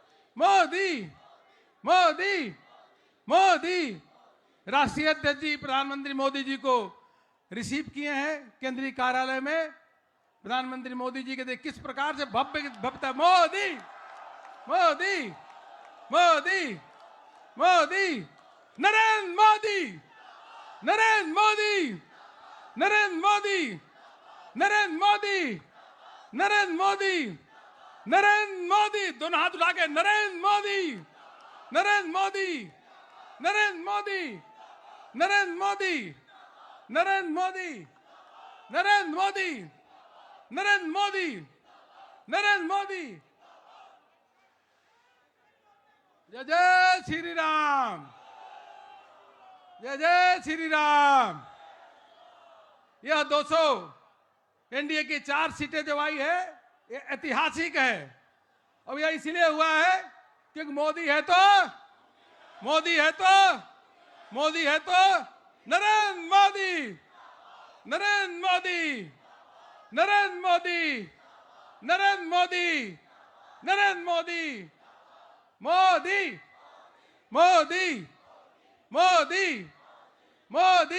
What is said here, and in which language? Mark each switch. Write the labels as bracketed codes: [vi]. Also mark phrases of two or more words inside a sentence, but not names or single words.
[hi] मोदी मोदी मोदी। राष्ट्रीय अध्यक्ष जी प्रधानमंत्री मोदी जी को रिसीव किए हैं केंद्रीय कार्यालय में। प्रधानमंत्री मोदी जी के देख किस प्रकार से भव्य भव्यता। मोदी मोदी मोदी मोदी नरेंद्र मोदी नरेंद्र मोदी नरेंद्र मोदी नरेंद्र मोदी नरेंद्र मोदी नरेंद्र मोदी। दोनों हाथ उठा के नरेंद्र मोदी नरेंद्र मोदी नरेंद्र मोदी नरेंद्र मोदी नरेंद्र मोदी नरेंद्र मोदी नरेंद्र मोदी नरेंद्र मोदी। जय जय श्री राम जय जय श्री राम। यह 200 एनडीए की 4 सीटें जो आई है ये ऐतिहासिक है। अब यह इसलिए हुआ है क्योंकि मोदी है तो मोदी है तो मोदी है तो नरेंद्र मोदी नरेंद्र मोदी नरेंद्र मोदी नरेंद्र मोदी नरेंद्र मोदी मोदी मोदी मोदी मोदी।